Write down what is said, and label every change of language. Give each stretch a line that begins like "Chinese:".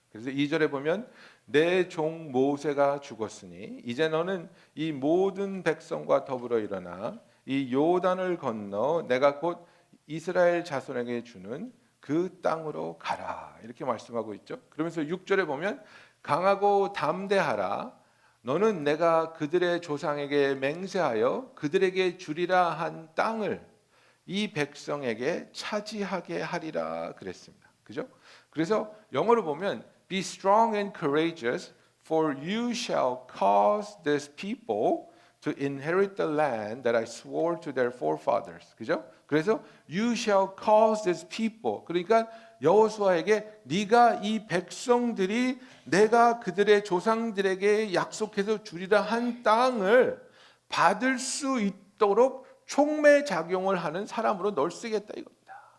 Korean: 그래서 2절에 보면 내 종 모세가 죽었으니 이제 너는 이 모든 백성과 더불어 일어나 이 요단을 건너 내가 곧 이스라엘 자손에게 주는 그 땅으로 가라. 이렇게 말씀하고 있죠. 그러면서 6절에 보면 강하고 담대하라. 너는 내가 그들의 조상에게 맹세하여 그들에게 주리라 한 땅을 이 백성에게 차지하게 하리라 그랬습니다. 그죠? 그래서 영어로 보면
English: Be strong and courageous, for you shall cause this people to inherit the land that I swore to their forefathers.
Korean: 그죠?
English: 그래서 you shall cause this people.
Korean: 그러니까 여호수아에게 네가 이 백성들이 내가 그들의 조상들에게 약속해서 주리라 한 땅을 받을 수 있도록 촉매 작용을 하는 사람으로 널 쓰겠다 이겁니다.